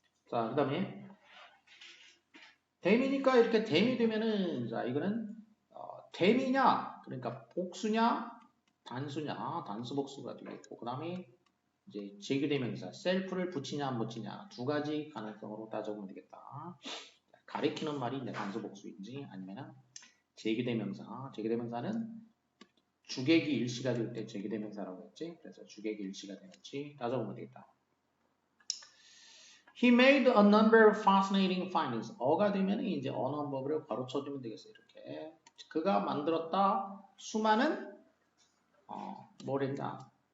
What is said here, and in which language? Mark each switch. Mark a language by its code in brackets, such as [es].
[ko] 자, 그 다음에 댐이니까 이렇게 댐이 되면은 자, 이거는 댐이냐, 그러니까 복수냐, 단수냐, 단수 복수가 되겠고, 그 다음에 이제 제규대명사 셀프를 붙이냐 안 붙이냐 두 가지 가능성으로 따져보면 되겠다. 가리키는 말이 이제 단수 복수인지 아니면 제기대명사는 주객이 일치가 될 때 제기대명사라고 했지. 그래서 주객이 일치가 되는지 따져보면 되겠다. [en] He made a number of fascinating findings. [ko] 어가 되면 이제 언어법을 바로 쳐주면 되겠어. 이렇게 그가 만들었다 수많은 뭐랬나?